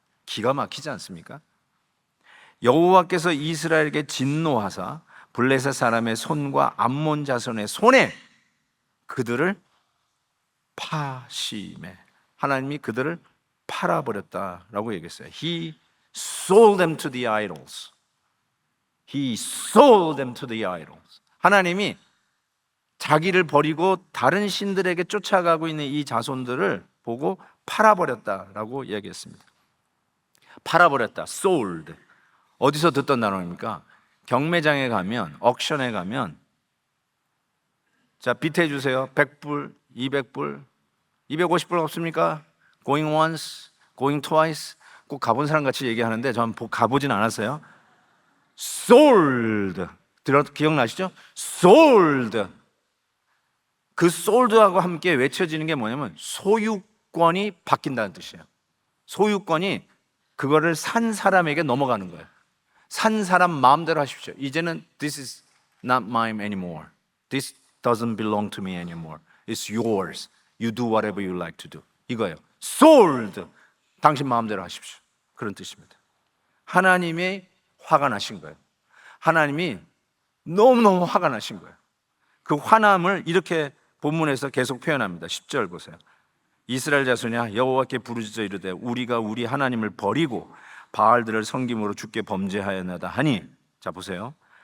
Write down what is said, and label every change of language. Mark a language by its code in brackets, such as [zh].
[ko] 기가 막히지 않습니까? 여호와께서 이스라엘에게 진노하사 블레셋 사람의 손과 암몬 자손의 손에 그들을 파심해, 하나님이 그들을 팔아버렸다라고 얘기했어요. [en] He sold them to the idols. He sold them to the idols. [ko] 하나님이 자기를 버리고 다른 신들에게 쫓아가고 있는 이 자손들을 보고 팔아버렸다라고 얘기했습니다. 팔아버렸다, sold. 어디서 듣던 단어입니까? 경매장에 가면, 옥션에 가면, 자, 비트해 주세요. 100불, 200불, 250불 없습니까? [en] Going once, going twice. [ko] 꼭 가본 사람 같이 얘기하는데 저는 가보진 않았어요. [en] Sold. 기억나시죠? Sold. [ko] 그 sold하고 함께 외쳐지는 게 뭐냐면 소유권이 바뀐다는 뜻이에요. 소유권이 그거를 산 사람에게 넘어가는 거예요. 산 사람 마음대로 하십시오. 이제는 [en] this is not mine anymore. This doesn't belong to me anymore. It's yours. You do whatever you like to do. [ko] 이거예요. Sold. 당신 마음대로 하십시오. 그런 뜻입니다. 하나님이 화가 나신 거예요. 하나님이 너무너무 화가 나신 거예요. 그 화남을 이렇게 본문에서 계속 표현합니다. 10절 보세요. 이스라엘 자손이야 여호와께 부르짖어 이르되 우리가 우리 하나님을 버리고 바알들을 섬김으로 주께 범죄하였나이다 하니, 자 보세요.